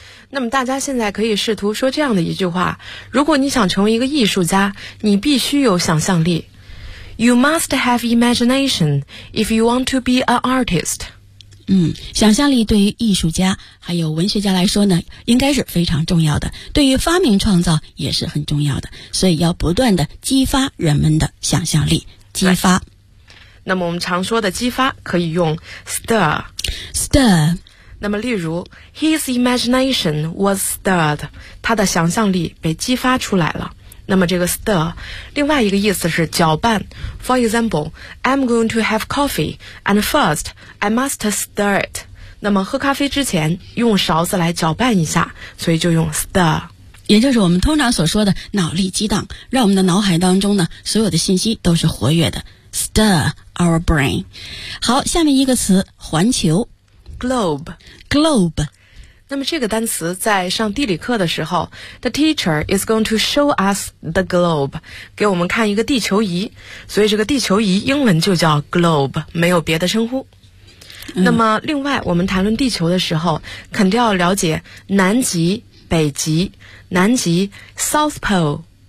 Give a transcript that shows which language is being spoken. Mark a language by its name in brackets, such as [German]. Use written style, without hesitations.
[Chinese] 那么大家现在可以试图说这样的一句话，如果你想成为一个艺术家，你必须有想象力。 [English] You must have imagination if you want to be an artist. [Chinese] 想象力对于艺术家还有文学家来说呢应该是非常重要的，对于发明创造也是很重要的，所以要不断的激发人们的想象力，激发。那么我们常说的激发可以用 stir。 [English] stir。 [Chinese] 那么例如 [English] His imagination was stirred， [Chinese] 他的想象力被激发出来了。那么这个 stir 另外一个意思是搅拌。 [English] For example, I'm going to have coffee and first I must stir it. [Chinese] 那么喝咖啡之前用勺子来搅拌一下，所以就用 stir，也就是我们通常所说的脑力激荡，让我们的脑海当中呢所有的信息都是活跃的， [English] stir our brain. [Chinese] 好，下面一个词，环球， globe. 那么这个单词在上地理课的时候 [English] The teacher is going to show us the globe [Chinese] 给我们看一个地球仪所以这个地球仪英文就叫 globe 没有别的称呼、那么另外我们谈论地球的时候肯定要了解南极北极南极 South Pole